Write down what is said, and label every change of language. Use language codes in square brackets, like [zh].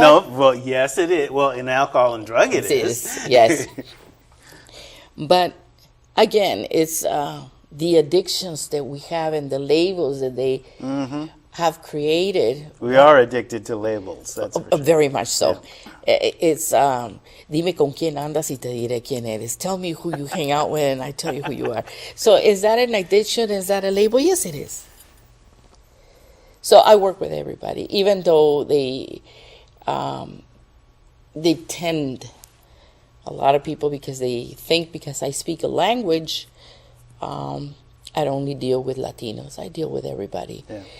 [en] No, well, yes, it is. Well, in alcohol and drug, it is. Yes. But again, it's the addictions that we have and the labels that they have created. We are addicted to labels. That's for sure. Very much so. Yeah. [es] It's dime con quién andas y te diré quién eres. [en] Tell me who you hang out with and I tell you who you are. So is that an addiction? Is that a label? Yes, it is. So I work with everybody, even though they tend, a lot of people, because they think because I speak a language, I only deal with Latinos. I deal with everybody. Yeah.